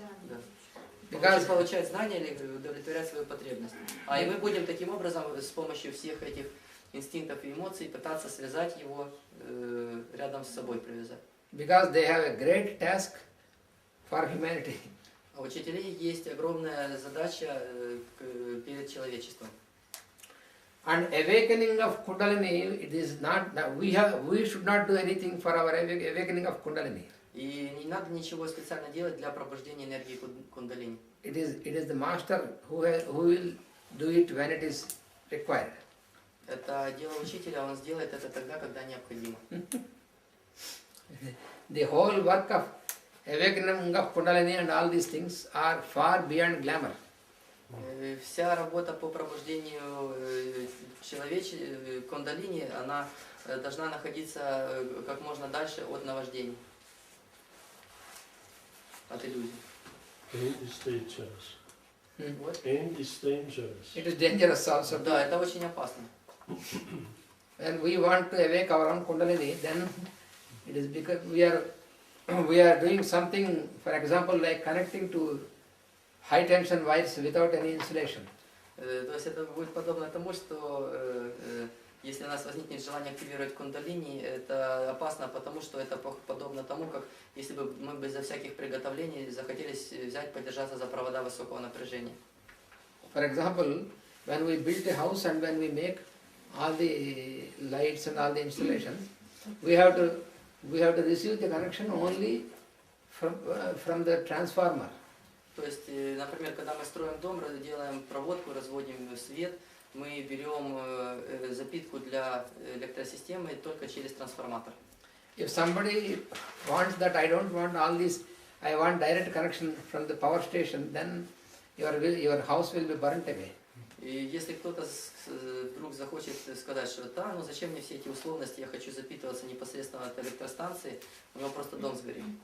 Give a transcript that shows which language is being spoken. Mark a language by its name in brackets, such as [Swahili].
[Russian] Да. Получать знания или удовлетворять свою потребность. И мы будем таким образом с помощью всех этих инстинктов и эмоций пытаться связать его рядом с собой, привязать. [English] Because they have a great task for humanity. [Russian] У учителей есть огромная задача перед человечеством. [English] And awakening of Kundalini, it is not we should not do anything for our awakening of Kundalini. [Russian] И не надо ничего специально делать для пробуждения энергии кундалини. [English] It is the master who will do it when it is required. [Russian] Это дело учителя, он сделает это тогда, когда необходимо. [English] The whole work of awakening of Kundalini and all these things are far beyond glamour. [Russian] Вся работа по пробуждению кундалини, она должна находиться как можно дальше от наваждений, от иллюзий. [English] And it's dangerous. [Russian] Вот. [English] And it's dangerous. It is dangerous also. [Russian] Да, это очень опасно. [English] When we want to awake our own Kundalini, then it is because we are we are doing something, for example, like connecting to high tension wires without any insulation. [Russian] То есть это будет подобно тому, что если у нас возникнет желание активировать кундалини, это опасно, потому что это подобно тому, как если бы мы безо всяких приготовлений захотели взять, подержаться за провода высокого напряжения. [English] For example, when we build a house and when we make all the lights and all the installations, we have to receive the connection only from the transformer. [Russian] То есть, например, когда мы строим дом, делаем проводку, разводим свет, мы берем запитку для электросистемы только через трансформатор. [English] If somebody wants that, I don't want all this, I want direct connection from the power station, then your house will be burnt away. [Russian] И если кто-то вдруг захочет сказать, что да, ну зачем мне все эти условности, я хочу запитываться непосредственно от электростанции, у него просто дом сгорит.